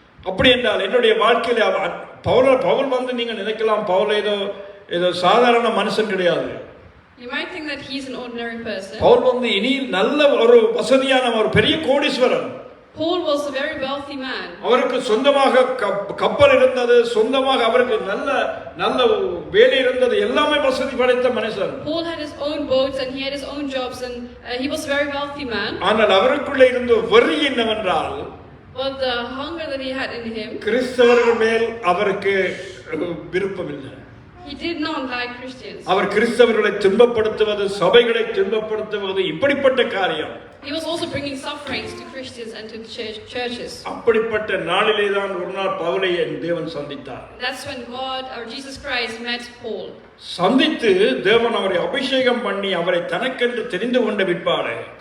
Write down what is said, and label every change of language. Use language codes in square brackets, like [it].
[ta] அப்படி என்றால் என்னுடைய வாழ்க்கையில பவுல் வந்து நீங்க நினைக்கலாம் பவுல் ஏதோ சாதாரண மனுஷன் கிடையாது. [en] You might think that he's an ordinary person. [ta] Pavul வந்து இனி நல்ல ஒரு வசதியான ஒரு பெரிய கோடீஸ்வரன். [en] Paul was a very wealthy man. [ta] அவருக்கு சொந்தமாக கப்பல் இருந்தது, சொந்தமாக அவருக்கு நல்ல வேலை இருந்தது, எல்லாமே வசதி படைத்த மனுஷன். [en] Paul had his own boats and he had his own jobs and he was a very wealthy man. [ta] ஆனால் அவருக்குள்ள இருந்த வெறி என்னவென்றால், [en] But the hunger that he had in him, [ta] கிறிஸ்தவர்கள் மேல் அவருக்கு விருப்பம் இல்லை. [en] he did not like Christians. [ta] அவர் கிறிஸ்தவர்களை துன்பப்படுத்துவது, சபைகளை துன்பப்படுத்துவது, இப்படிப்பட்ட காரியம். [en] He was also bringing sufferings to Christians and to the churches. [ta] அப்படிப்பட்ட நாளிலே தான் ஒரு நாள் பவுலை தேவன் சந்தித்தார். [en] That's when God or Jesus Christ met Paul. [ta] சந்தித்து தேவன் அவரை அபிஷேகம் பண்ணி அவரை தனக்கென்று தெரிந்து கொண்ட விற்பாடு,